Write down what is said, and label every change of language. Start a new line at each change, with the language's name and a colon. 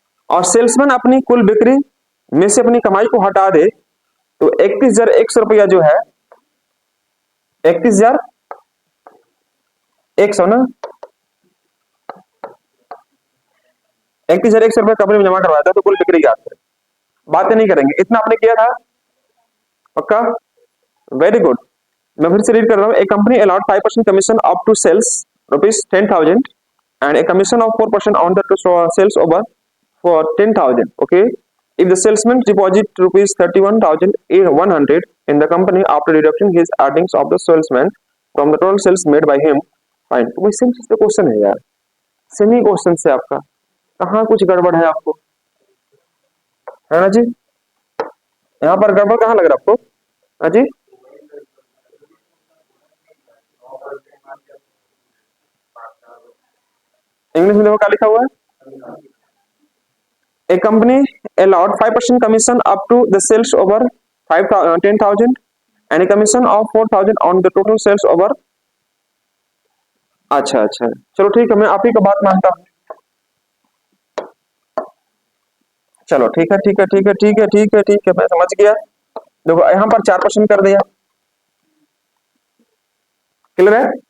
Hindi: और सेल्समैन अपनी कुल बिक्री में से अपनी कमाई को हटा दे तो 31,100 रुपया जो है, 31,100 ना, 31,100 रुपया कंपनी में जमा करवाया था, तो कुल बिक्री ज्ञात करें। बातें नहीं करेंगे, इतना आपने किया था पक्का, वेरी गुड। मैं फिर से रीड कर रहा हूँ।
English: A company allowed 5% commission up to sales ₹10,000 and a commission of 4% on the sales over for 10,000. Okay, if the salesman deposit ₹31,100 in the company after deducting his earnings of the salesman from the total sales made by him, fine.
Hindi: तो वही simple question है यार, semi question से आपका कहाँ कुछ गड़बड़ है आपको, है ना जी? यहाँ पर गड़बड़ कहाँ लग रहा है आपको? हाँ जी, इंग्लिश में देखो क्या लिखा हुआ है।
English: A company allowed 5% commission up to the sales over 10,000 and a commission of 4,000 on the total sales over।
Hindi: अच्छा अच्छा, चलो ठीक है, मैं आप ही का बात मानता हूँ। चलो ठीक है ठीक है ठीक है ठीक है ठीक है ठीक है, मैं समझ गया। देखो यहाँ पर 4% कर दिया, क्लियर है?